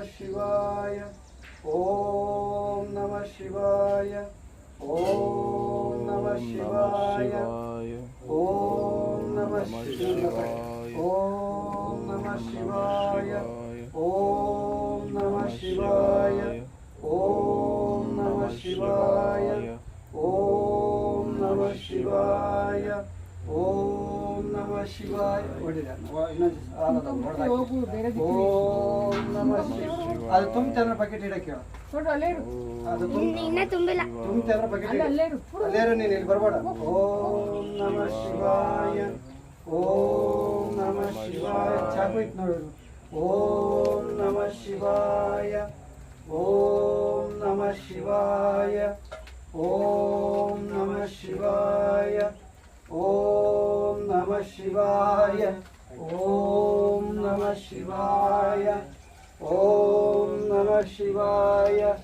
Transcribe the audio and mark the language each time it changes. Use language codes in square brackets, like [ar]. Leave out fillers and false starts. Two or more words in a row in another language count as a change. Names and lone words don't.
[sa] ಶಿವಾಯ, ಓಂ ನಮಃ ಶಿವಾಯ, ಓಂ ನಮಃ ಶಿವಾಯ, ಓಂ ನಮಃ ಶಿವಾಯ, ಓಂ ನಮಃ ಶಿವಾಯ, ಓಂ ನಮಃ ಶಿವಾಯ, ಓಂ ನಮಃ ಶಿವಾಯ, ಓಂ ನಮಃ ಶಿವಾಯ, ಓಂ ನಮಃ ಶಿವಾಯ. ಓಂ ನಮಃ ಶಿವಾಯ. [kn] ಅದು ತುಂಬ್ತಾರ ಬಕೆಟ್ ಇಡಕ್ಕೆ. ಅದು ತುಂಬ್ತಾರ ಬಕೆಟ್ ಅಲ್ಲೇರು. ನೀನು ಇಲ್ಲಿ ಬರ್ಬೇಡ. [sa] ಓಂ ನಮಃ ಶಿವಾಯ, ಓಂ ನಮಃ ಶಿವಾಯ. [kn] ಚಾಕು ಇತ್ತು ನೋಡು. [sa] ಓಂ ನಮಃ ಶಿವಾಯ, ಓಂ ನಮಃ ಶಿವಾಯ, ಓಂ ನಮಃ ಶಿವಾಯ, ಓಂ ನಮಃ ಶಿವಾಯ, ಓಂ ನಮಃ ಶಿವಾಯ, ಓಂ ನಮಃ ಶಿವಾಯ,